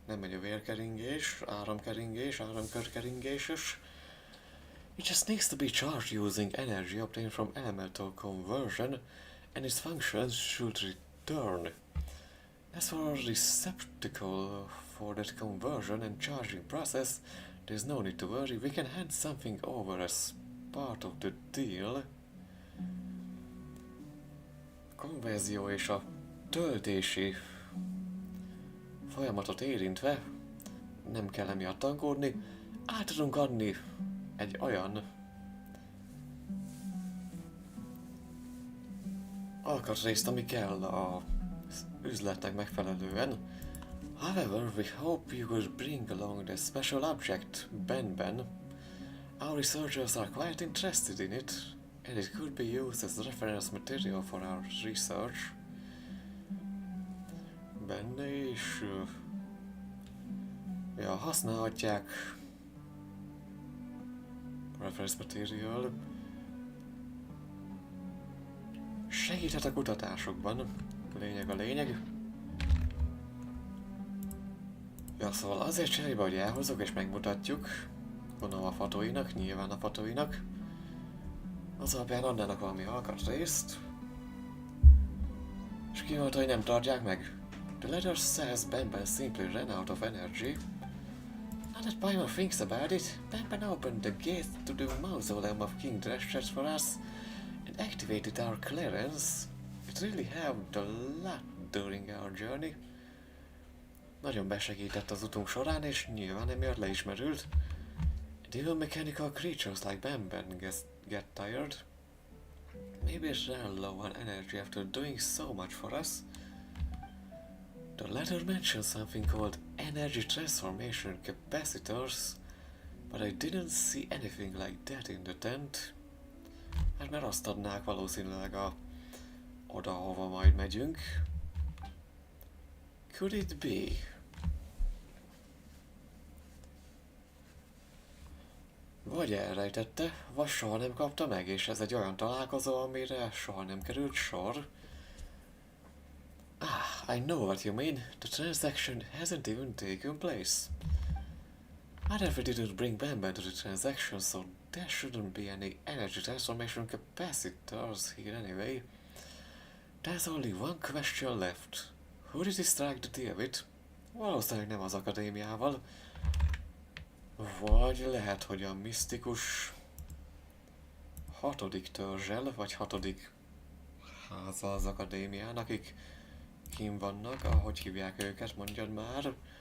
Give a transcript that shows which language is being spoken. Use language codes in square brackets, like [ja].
[hu] Nem megy a vérkeringés, áramkörkeringéses. [en] It just needs to be charged using energy obtained from elemental conversion, and its functions should return. As for a receptacle for that conversion and charging process, there's no need to worry, we can hand something over as part of the deal. [hu] A konverzió és a töltési folyamatot érintve nem kell emiatt aggódni. Át tudunk adni egy olyan alkatrészt, ami kell az üzletnek megfelelően. [en] However, we hope you will bring along the special object, Ben. Our researchers are quite interested in it, and it could be used as reference material for our research. [hu] Benne is ja, használhatják [en] reference material. [hu] Segíthet a kutatásokban. Lényeg a lényeg. Ja, szóval azért cserébe, hogy elhozok és megmutatjuk. Gondolom a fotóinak, nyilván a fotóinak. Az alapján adnának valami alkatrészt. És ki mondta, hogy nem tartják meg. [en] The letter says Ben simply ran out of energy. Now that Paimon thinks about it, Ben opened the gate to the mausoleum of King Drescher for us and activated our clearance. It really helped a lot during our journey. [hu] Nagyon besegített az utunk során, és nyilván emiatt le is merült. [en] And even mechanical creatures like Banban get tired. Maybe it's ran low on energy after doing so much for us. The letter mentioned something called energy transformation capacitors, but I didn't see anything like that in the tent. [hu] Hát mert azt adnák valószínűleg oda, hova majd megyünk. [en] Could it be? [hu] Vagy elrejtette, vagy soha nem kapta meg, és ez egy olyan találkozó, amire soha nem került sor. [en] Ah, I know what you mean. The transaction hasn't even taken place. Adolf didn't bring Banban to the transaction, so there shouldn't be any energy transformation capacitors here anyway. There's only one question left. Who did he strike the deal with? [hu] Valószínűleg nem az akadémiával. Vagy lehet, hogy a misztikus 6. törzsel, vagy 6. háza az akadémián, akik kim vannak, ahogy hívják őket, mondjad már.